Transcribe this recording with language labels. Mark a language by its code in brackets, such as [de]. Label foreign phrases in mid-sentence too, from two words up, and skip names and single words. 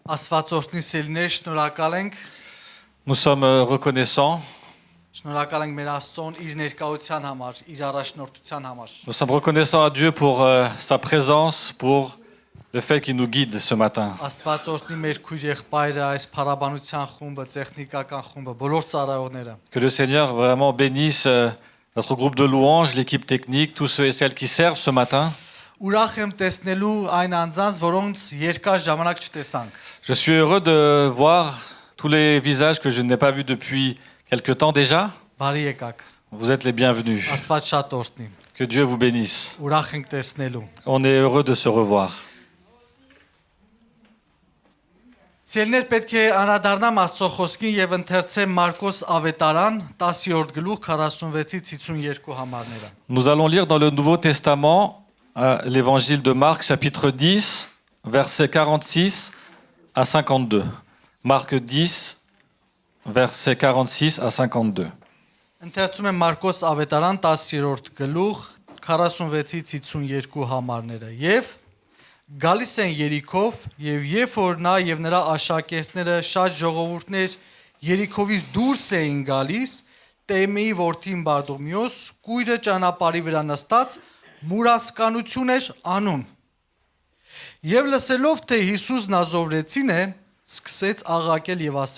[hy] Աստվածորդնի սիրելիներ, շնորհակալ ենք [fr] Nous sommes reconnaissants. [hy] Շնորհակալ ենք մեր Աստծուն իր ներկայության համար, իր առաջնորդության համար։ [fr] Nous sommes reconnaissants à Dieu pour sa présence, pour le fait qu'il nous guide ce matin. [hy] Աստվածորդնի մեր քույր եղբայրը, այս փառաբանության խումբը, տեխնիկական խումբը, բոլոր ծառայողները։ [fr] Que le Seigneur vraiment bénisse notre groupe de louanges, l'équipe technique, tous ceux et celles qui servent ce matin. [hy] Ուրախ եմ տեսնելու այն անձանց, որոնց երկար ժամանակ չտեսանք։ [fr] Je suis heureux de voir tous les visages que je n'ai pas vus depuis quelque temps déjà. [hy] Բարի եկաք։ [fr] Vous êtes les bienvenus. [hy] Աստված շատ օրհնի։ [fr] Que Dieu vous bénisse. [hy] Ուրախ ենք տեսնելու։ [fr] On est heureux de se revoir. [hy] Սիրելիներ, պետք է անդրադառնամ Աստծո խոսքին եւ ընթերցեմ Մարկոս ավետարան 10-րդ գլուխ 46-ից 52 համարները։ [fr] Nous allons lire dans le Nouveau Testament l'évangile de Marc, chapitre 10, versets 46 à 52. Marc 10, versets 46 à 52. [hy] Ընթերցում եմ Մարկոս ավետարան 10-րդ գլուխ 46-ից 52 համարները։ Եվ գալիս են Երիքով, եւ երբ որ նա եւ նրա աշակերտները շատ ժողովուրդներ Երիքովից դուրս էին գալիս, Տեմեի որդին Բարդոմեոս կույրը ճանապարհի վրա նստած մուրասկանություն էր անում։ Եվ լսելով, թե Հիսուս Նազովրեցին է, սկսեց աղաղակել եւ ասել.